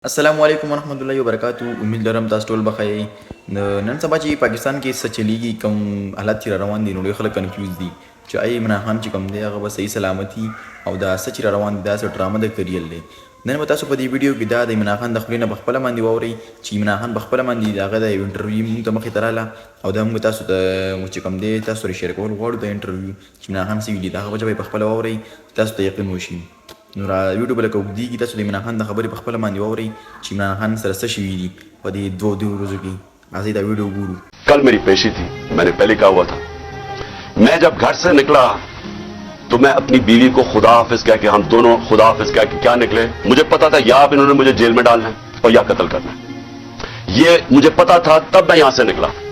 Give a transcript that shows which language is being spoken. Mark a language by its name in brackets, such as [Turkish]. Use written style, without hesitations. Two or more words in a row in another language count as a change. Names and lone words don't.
[Arabic] السلام علیکم ورحمۃ اللہ وبرکاتہ. [Pashto] امید لرم تاسو ټول بخیر. نن سبا چې پاکستان کې څه چلیږي، کوم حالات چې را روان دي، نو ډېر خلک کنفیوز دي چې آی عمران خان چې کوم دی هغه به صحیح سلامتي او دا څه چې را روان دي دا څه ډرامه د کریل دی. نن به تاسو په دې ویډیو کې دا د عمران خان د خولې نه په خپله باندې واورئ چې عمران خان په خپله باندې د هغه د یو انټرویو موږ ته مخې ته راغله او دا موږ تاسو ته چې کوم دی تاسو سره شیر کول غواړو د انټرویو چې عمران خان څه ویلي د هغه وجه به په خپله واورئ تاسو ته یقین وشي. نو را ویډیو بل کو دی کی تاسو د عمران خان د خبرې په خپل باندې واورئ چې عمران خان سره څه شوي دي په دې دوه ورځو کې. راځئ دا ویډیو وګورو. [Urdu] کل میری پیشی تھی، میں نے پہلے کہا ہوا تھا. میں جب گھر سے نکلا تو میں اپنی بیوی کو خدا حافظ کہہ کے ہم دونوں خدا حافظ کہہ کے کیا نکلے. مجھے پتا تھا یا اب انہوں نے مجھے جیل میں ڈالنا ہے اور یا قتل کرنا ہے، یہ مجھے پتا تھا. تب میں یہاں سے نکلا.